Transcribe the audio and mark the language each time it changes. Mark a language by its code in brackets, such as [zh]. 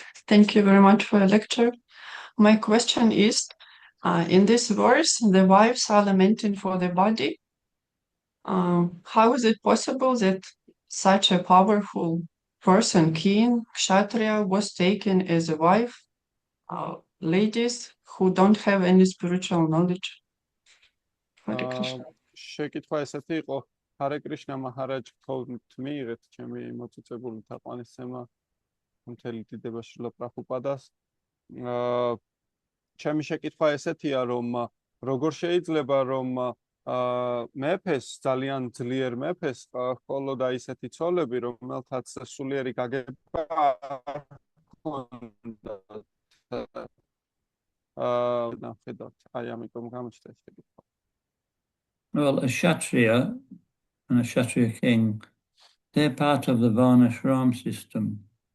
[en] Thank you very much for your lecture. My question is, in this verse, the wives are lamenting for the body. How is it possible that such a powerful person, king, kshatriya, was taken as a wife? Ladies who don't have any spiritual knowledge. Hare Krishna. [ka] შეკითხვა ესეთი იყო, Hare Krishna Maharaj, გთხოვთ მიიღეთ ჩემი მოწიწებული თაყვანისცემა მთელი დიდება შრილა პრაბჰუპადას. ჩემი შეკითხვა ესეთია, რომ როგორ შეიძლება რომ მეფეს, ძალიან ძლიერ მეფეს ჰქონოდა ისეთი ცოლები, რომელთაც სულიერი გაგება არ ჰქონდათ. ნახეთ, აი ამიტომ გამოჩნდა ეს შეკითხვა. [en] Well, a Kshatriya and a Kshatriya king, they're part of the Varnashram system.